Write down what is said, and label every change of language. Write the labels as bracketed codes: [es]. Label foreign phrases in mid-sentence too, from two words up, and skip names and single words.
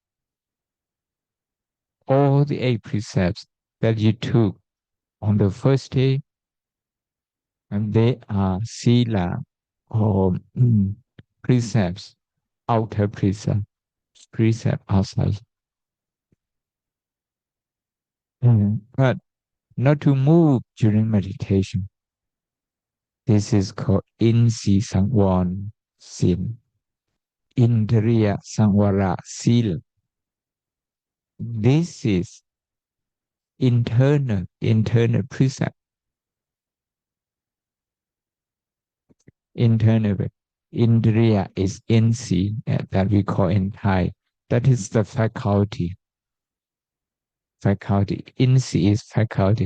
[en] All the 8 precepts that you took on the first day, and they are sila or precepts, outer precept outside. But not to move during meditation. This is called [th] อินทรีย์สังวรศีล, [pi] indriya sangwara sila. [en] This is internal precept, internal. Indriya is insi that we call in Thai. That is the faculty. Insi is faculty.